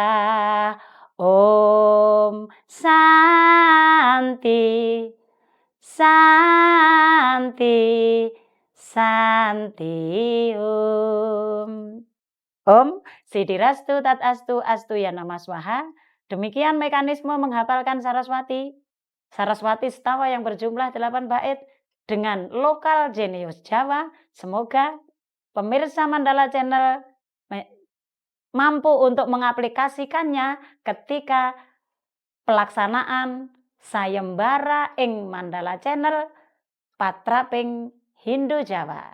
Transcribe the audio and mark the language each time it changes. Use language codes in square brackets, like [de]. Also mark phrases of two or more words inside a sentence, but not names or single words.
[sa] Om Santi Santi Santi Om. Om Siddhirastu Tatastu Astu Ya Namah Swaha. [id] Demikian mekanisme menghafalkan Saraswati. Saraswati Setawa yang berjumlah 8 bait. dengan lokal jenius Jawa. Semoga pemirsa Mandala Channel mampu untuk mengaplikasikannya ketika pelaksanaan sayembara ing Mandala Channel patraping Hindu Jawa.